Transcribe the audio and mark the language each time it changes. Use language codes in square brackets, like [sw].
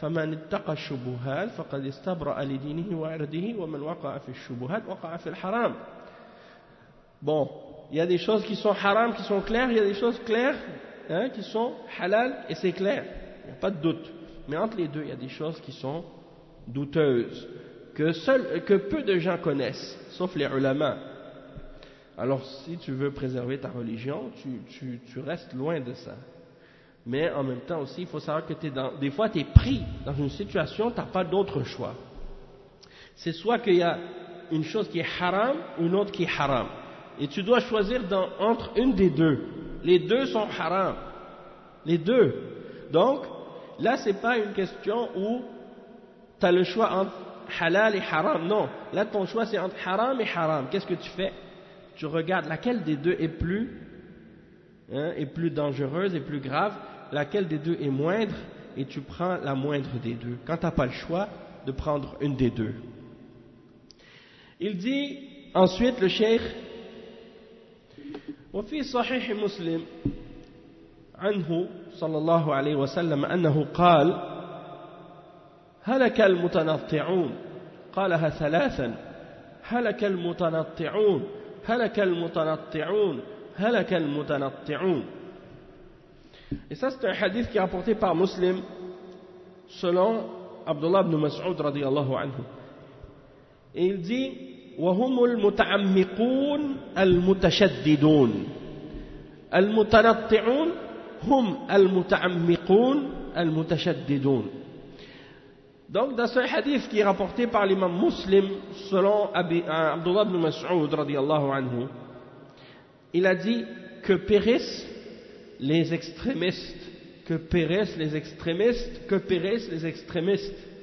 [ar] فمن اتقى الشبهات فقد استبرأ لدينه وعرضه ومن وقع في الشبهات وقع في الحرام. [fr] Bon, il y a des choses qui sont haram, qui sont claires, il y a des choses claires, hein, qui sont halal, et c'est clair, il n'y a pas de doute. Mais entre les deux, il y a des choses qui sont douteuses, que peu de gens connaissent, sauf les ulama. Alors, si tu veux préserver ta religion, tu restes loin de ça. Mais en même temps aussi, il faut savoir que des fois, tu es pris dans une situation, tu n'as pas d'autre choix. C'est soit qu'il y a une chose qui est haram ou une autre qui est haram. Et tu dois choisir entre une des deux. Les deux sont haram. Les deux. Donc, là, ce n'est pas une question où tu as le choix entre halal et haram. Non. Là, ton choix, c'est entre haram et haram. Qu'est-ce que tu fais? Tu regardes laquelle des deux est plus, hein, est plus dangereuse et plus grave, laquelle des deux est moindre, et tu prends la moindre des deux. Quand tu n'as pas le choix de prendre une des deux. Il dit ensuite le cheikh, [ar] « وفي صحيح مسلم عنه صلى الله عليه وسلم أنه قال هلك المتنطعون قالها ثلاثا هلك المتنطعون هلك المتنطعون هلك المتنطعون. [fr] Et ça, c'est un hadith qui est rapporté par Muslim selon Abdullah ibn Mas'ud رضي الله عنه. Et il dit [ar] وهم المتعمقون المتشددون. المتنطعون هم المتعمقون المتشددون. [fr] Donc dans ce hadith qui est rapporté par l'imam Muslim selon Abdullah ibn Mas'ud radiyallahu anhu, il a dit que périssent les extrémistes, que périssent les extrémistes, que périssent les extrémistes.